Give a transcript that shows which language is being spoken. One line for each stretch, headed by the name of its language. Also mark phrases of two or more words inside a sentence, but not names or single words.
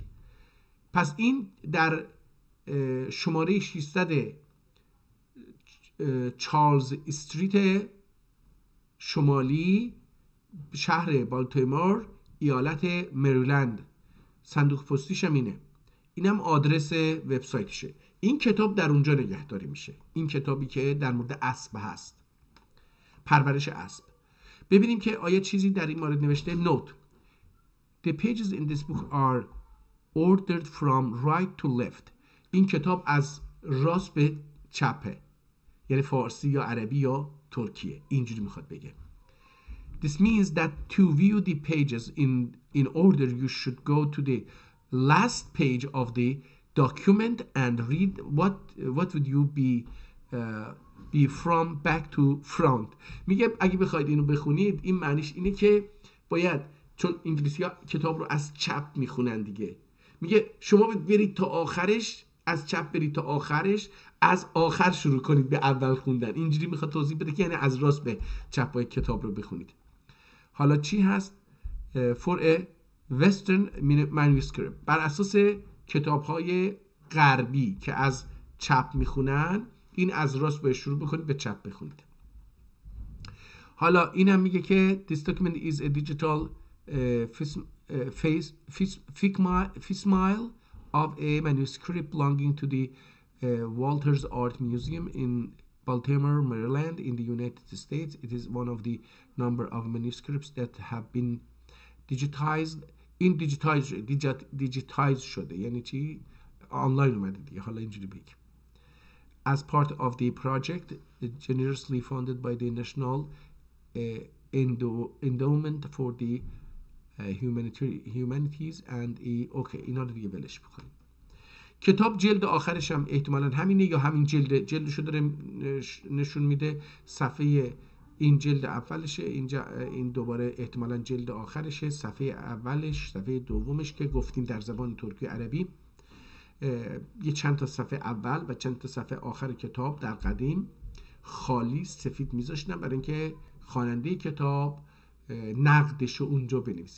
Persian: پس این در شماره 600 چارلز استریت شمالی، شهر بالتیمور، ایالت مریلند، صندوق پستیش هم اینه. اینم آدرس وبسایتشه. این کتاب در اونجا نگهداری میشه، این کتابی که در مورد اسب هست، پرورش اسب. ببینیم که آیا چیزی در این مورد نوشته. نوت:
English: The pages in this book are ordered from right to left.
Persian: این کتاب از راست به چپه، یعنی فارسی یا عربی یا ترکیه، اینجوری میخواد بگه.
English: This means that to view the pages in order, you should go to the last page of the document and read what would you be from back to front.
Persian: میگه اگه بخواید اینو بخونید این معنیش اینه که باید، چون انگلیسی ها کتاب رو از چپ میخونن دیگه، میگه شما برید تا آخرش، از چپ برید تا آخرش، از آخر شروع کنید به اول خوندن. اینجوری میخواد توضیح بده که یعنی از راست به چپ باید کتاب رو بخونید. حالا چی هست؟
English: for a western manuscript،
Persian: بر اساس کتاب های غربی که از چپ میخونن، این از راست باید شروع بکنید به چپ بخونید. حالا این هم میگه که
English: this document is a digital facsimile of a manuscript belonging to the Walters Art Museum in Baltimore, Maryland, in the United States. It is one of the number of manuscripts that have been digitized.
Persian: این digitized شده یعنی چی؟ آنلاین اومده دیگه. حالا اینجوری بگیم.
English: As part of the project generously funded by the National Endowment for the Humanities and
Persian: اوکی اینا رو دیگه بلش بکنیم. کتاب جلد آخرش هم احتمالاً همینه یا همین جلدشو داره نشون میده. صفحه این جلد اولشه، این دوباره احتمالاً جلد آخرشه. صفحه اولش، صفحه دومش که گفتیم در زبان ترکی عربی یه چند تا صفحه اول و چند تا صفحه آخر کتاب در قدیم خالی سفید میذاشتن برای اینکه خواننده کتاب نقدشو اونجا بنویسه.